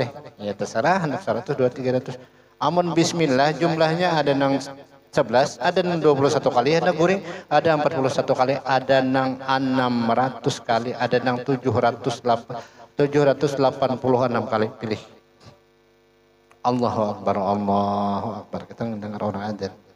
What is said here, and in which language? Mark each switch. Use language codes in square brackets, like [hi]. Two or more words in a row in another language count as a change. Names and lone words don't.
[id] Ya terserah anak 100, 200, 300. [bjn] Amun bismillah jumlahnya ada nang 11, ada nang 21 kali, ada guring, ada 41 kali, ada nang 600 kali, ada nang 786 kali pilih. [ar] الله أكبر الله أكبر. [id] Kita mendengar orang adzan.